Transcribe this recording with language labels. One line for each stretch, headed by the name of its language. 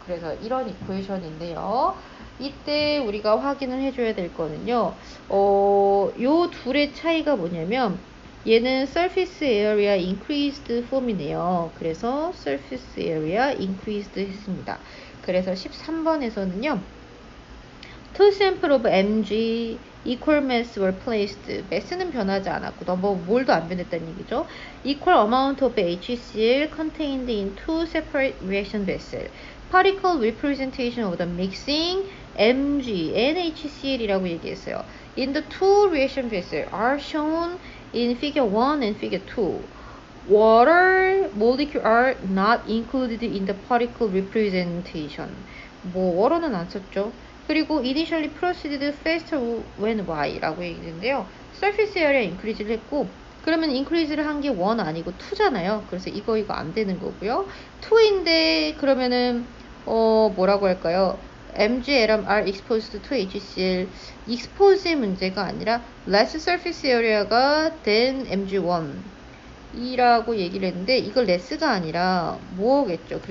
Korean: 그래서 이런 이퀘이션인데요. 이때 우리가 확인을 해줘야 될 거는요. 요 둘의 차이가 뭐냐면 얘는
English: surface area increased form
Korean: 이네요. 그래서
English: surface area increased
Korean: 했습니다. 그래서 13번에서는요.
English: two sample of mg equal mass were placed.
Korean: mass는 변하지 않았고 몰도 안 변했다는 얘기죠.
English: equal amount of HCl contained in two separate reaction vessels. particle representation of the mixing mg and HCl
Korean: 이라고 얘기했어요.
English: In the two reaction vessels are shown in figure 1 and figure 2. Water molecules are not included in the particle representation.
Korean: water는 안 썼죠. 그리고
English: initially proceeded faster when y
Korean: 라고 얘기했는데요.
English: surface area increase
Korean: 를 했고, 그러면 increase를 한 게 1 아니고 2잖아요. 그래서 이거 안 되는 거고요. 2인데 그러면은 뭐라고 할까요?
English: MgLm are exposed to HCl. expose의 문제가 아니라 less surface area가 than Mg1
Korean: 이라고 얘기를 했는데,
English: 이걸 less가 아니라 more겠죠.